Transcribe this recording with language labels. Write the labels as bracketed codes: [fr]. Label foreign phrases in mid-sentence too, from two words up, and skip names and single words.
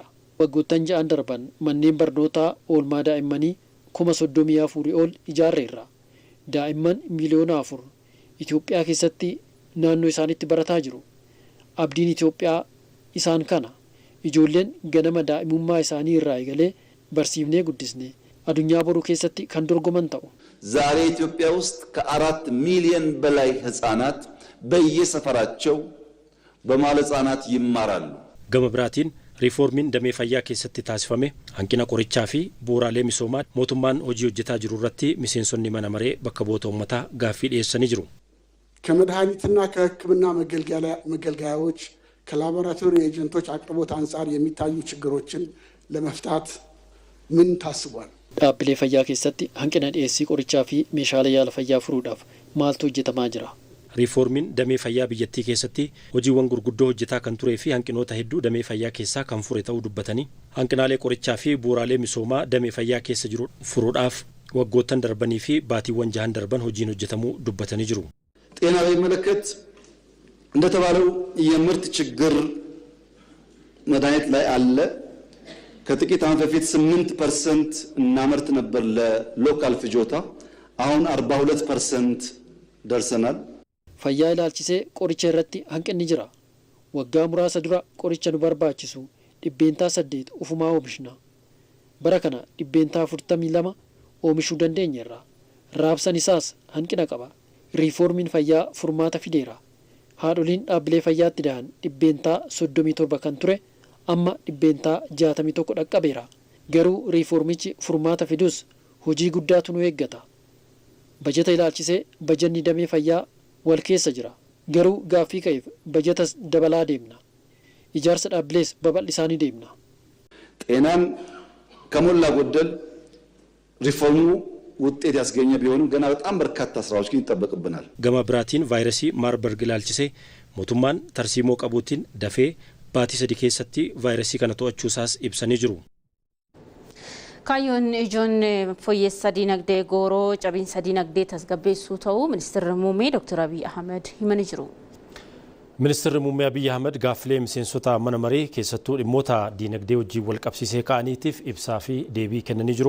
[om] Waggoottan 6 darban manneen barnootaa oolmaa daa'immanii 34,000 ol ijaarreerra. Daa'imman miliyoona 4 Itoophiyaa keessatti naannoo isaanitti barataa jiru. Abdiin Itoophiyaa isaan kana. Ijoolleen ganama daa'imummaa isaanii irraa eegalee barsiifnee guddisne addunyaa boruu keessatti kan dorgoman ta'u. [am] ዛሬ ኢትዮጵያ ውስጥ ከ4 ሚሊዮን በላይ ህፃናት በየሰፈራቸው በመዋለ ህፃናት ይማራሉ። [om] Gama biraatiin riiformiin damee fayyaa keessatti taasifame hanqina qorichaa fi bu'uuraalee misoomaa mootummaan hojii hojjetaa jiru irratti miseensonni mana maree bakka bu'oota uummataa gaaffii dhiyeessanii jiru. [am] ከመድኃኒትና ከሕክምና መገልገያዎች ከላቦራቶሪ ኤጀንቶች አቅርቦት አንጻር የሚታዩ ችግሮችን ለመፍታት ምን ታስቧል? [om] Dhaabbilee fayyaa keessatti hanqina dhiyeessii qorichaa fi meeshaalee yaala fayyaa furuudhaaf maaltu hojjetamaa jira? Riiformiin damee fayyaa biyyattii keessatti hojiiwwan gurguddoo hojjetaa kan turee fi hanqinoota hedduu damee fayyaa keessaa kan fure ta'uu dubbatanii hanqinaalee qorichaa fi bu'uuraalee misoomaa damee fayyaa keessa jiru furuudhaaf waggoottan darbanii fi baatiiwwan 6 darban hojiin hojjetamuu dubbatanii jiru. [am] ጤና በሚመለከት እንደተባለው የምርት ችግር መድኃኒት ላይ አለ። ከጥቂት ዓመት በፊት 8% እናመርት ነበር ለሎካል ፍጆታ አሁን 42% ደርሰናል። [om] Fayyaa ilaalchisee qoricha irratti hanqinni jira. Waggaa muraasa dura qoricha nu barbaachisu 8% ufumaa oomishna. Bara kana 42 oomishuu dandeenyeerra. Raabsan isaas hanqina qaba. Riiformiin fayyaa furmaata fideera. Haadholiin dhaabbilee fayyaatti da'an 37 kan ture amma 61 dhaqqabeera. Garuu riiformichi furmaata fidus hojii guddaatu nu eeggata. Bajeta ilaalchisee bajanni damee fayyaa wal keessa jira. Garuu gaaffii ka'eef bajetas dabalaa deemna. Ijaarsa dhaabbilees babal'isaa ni deemna. [am] ጤናን ከሞላ ጎደል ሪፎርሙ ውጤት ያስገኘ ቢሆንም ገና በጣም በርካታ ስራዎች ግን ይጠበቅብናል። [om] Gama biraatiin vaayirasii Maarbarg ilaalchisee mootummaan tarsiimoo qabatiin dafee baatii sadii keessatti vaayirasii kana to'achuusaas ibsanii jiru. Kaayyoon ijoon fooyyessa dinagdee gooroo cabinsa dinagdee tasgabbeessuu ta'uu ministeerri muummee Dr. Abiy Ahmed himanii jiru. Ministeerri muummee Abiy Ahmed gaaffilee miseensota mana maree keessattuu dhimmoota dinagdee wajjin wal qabsiisee ka'aniitiif ibsaa fi deebii kennanii jiru.